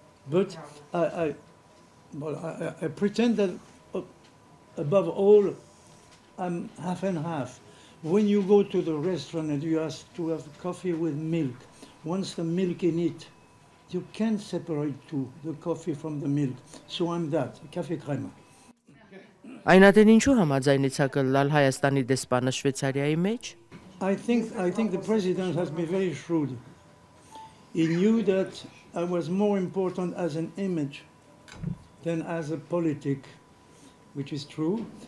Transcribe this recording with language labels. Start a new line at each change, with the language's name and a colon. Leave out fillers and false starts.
English: But I pretend that above all, I'm half and half. When you go to the restaurant and you ask to have coffee with milk, once the milk in it, you can't separate the coffee from the milk. So I'm that, café crème.
Armenian: Այնատեն ինչու համաձայնեցաք լալ Հայաստանի դեսպանը Շվեյցարիայի մեջ?
English: I think the president has been very shrewd. He knew that I was more important as an image than as a politic, which is true.